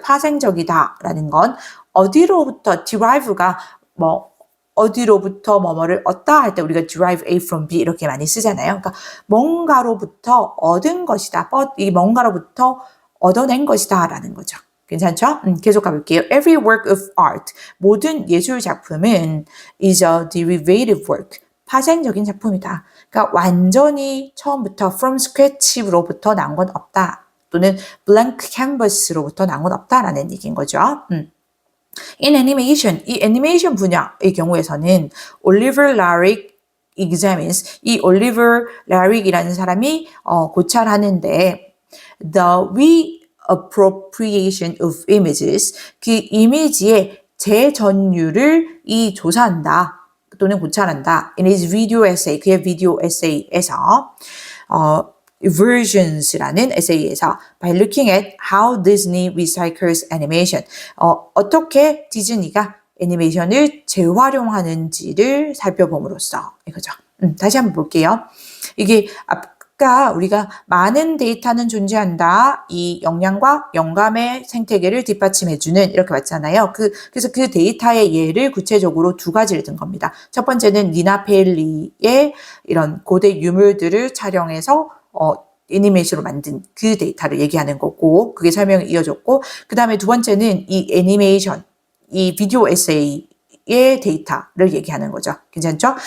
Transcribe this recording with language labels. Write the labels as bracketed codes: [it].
[ko] 파생적이다라는 건 어디로부터 derive가 어디로부터 뭐뭐를 얻다 할 때 우리가 derive A from B 이렇게 많이 쓰잖아요. 그러니까 뭔가로부터 얻은 것이다. 이 뭔가로부터 얻어낸 것이다 라는 거죠. 괜찮죠? 계속 가볼게요. [en] Every work of art, 모든 예술 작품은 is a derivative work. [ko] 파생적인 작품이다. 그러니까 완전히 처음부터 from scratch 로부터 나온 건 없다. 또는 blank canvas 로부터 나온 건 없다라는 얘기인 거죠. In animation, 이 애니메이션 분야의 경우에서는 Oliver Larrick examines, 이 Oliver Larrick이라는 사람이 고찰하는데 the appropriation of images, 그 이미지의 재전유를 이 조사한다 또는 고찰한다. In his video essay, 그의 비디오 에세이에서 Versions라는 에세이에서 by looking at how Disney recycles animation, 어떻게 디즈니가 애니메이션을 재활용하는지를 살펴봄으로써 이거죠. 다시 한번 볼게요. 이게 아까 우리가 많은 데이터는 존재한다. 이 역량과 영감의 생태계를 뒷받침해주는 이렇게 봤잖아요. 그래서 그 데이터의 예를 구체적으로 두 가지를 든 겁니다. 첫 번째는 니나 페일리의 이런 고대 유물들을 촬영해서 애니메이션으로 만든 그 데이터를 얘기하는 거고, 그게 설명이 이어졌고, 그 다음에 두 번째는 이 애니메이션, 이 비디오 에세이의 데이터를 얘기하는 거죠. 괜찮죠?